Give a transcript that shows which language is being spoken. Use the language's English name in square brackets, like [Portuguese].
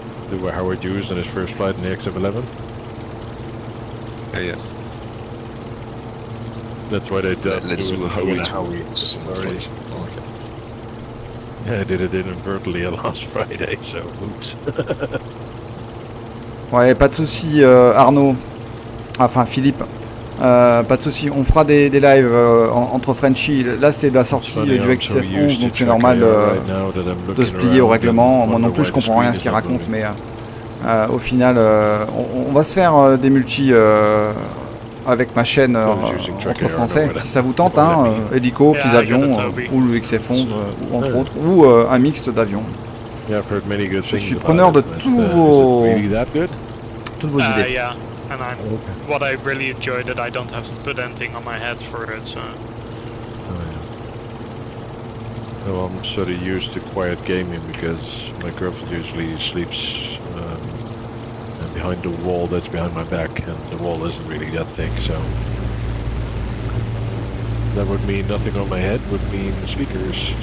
[English] Do a Howard Hughes on his first flight in the XF-11? Yeah. That's why they Let's do a Howie. Howie. To someone's Sorry. place. Oh, okay. Yeah, I did it inadvertently last Friday, so oops. [French] Ouais, pas de souci, Arnaud. Enfin, Philippe. Pas de souci. On fera des lives entre Frenchie. Là, c'était la sortie du XF-11, donc c'est normal de se plier au règlement. Moi non plus, je comprends rien à ce qu'il raconte, mais au final, on va se faire des multis avec ma chaîne entre français, si ça vous tente, hein, hélico, petits avions, ou le XF-11, entre autres, ou un mixte d'avions. Je suis preneur de toutes vos idées. [English] Yeah, and what I really enjoyed that I don't have to put anything on my head for it. So. Well, I'm sort of used to quiet gaming because my girlfriend usually sleeps behind the wall that's behind my back, and the wall isn't really that thick, so that would mean nothing on my head, would mean speakers.